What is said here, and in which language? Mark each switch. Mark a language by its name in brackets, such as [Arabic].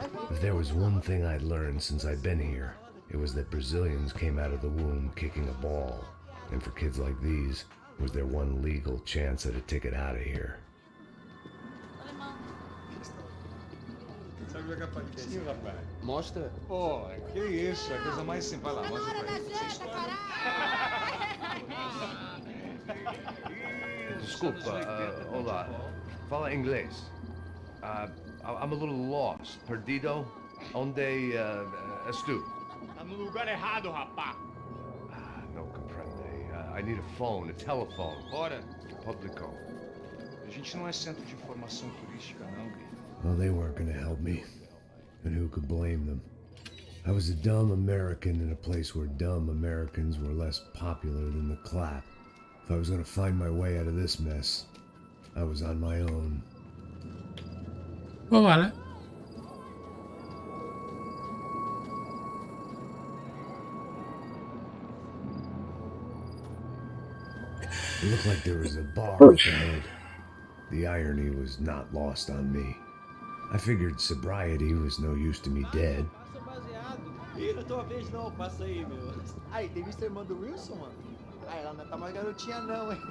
[English] If there was one thing I'd learned since I'd been here, it was that Brazilians came out of the womb kicking a ball. And for kids like these, it was their one legal chance at a ticket out of here. [Portuguese] Sabe jogar patinho, rapaz? Mostra. Pô, que isso, é a coisa mais simples. Vai lá, mostra pra ele. Desculpa, olá. Fala inglês. [English] I'm a little lost. [Portuguese] Perdido? Onde és tu? Tá no lugar errado, rapá. Não compreende. [English] I need a phone, a telephone. [Portuguese] Ora. Publico. A gente não é centro de informação turística, não, Gui. [English] Well, they weren't gonna help me. And who could blame them? I was a dumb American in a place where dumb Americans were less popular than the clap. If I was gonna find my way out of this mess, I was on my own. [Spanish] Pues vale. [English] It looked like there was a bar up ahead. The irony was not lost on me. I figured sobriety was no use to me dead. [Portuguese] Ih, não é tua vez não, passa aí, meu. Aí, tem visto a irmã do Wilson, mano? Ah, ela não tá mais garotinha não, hein?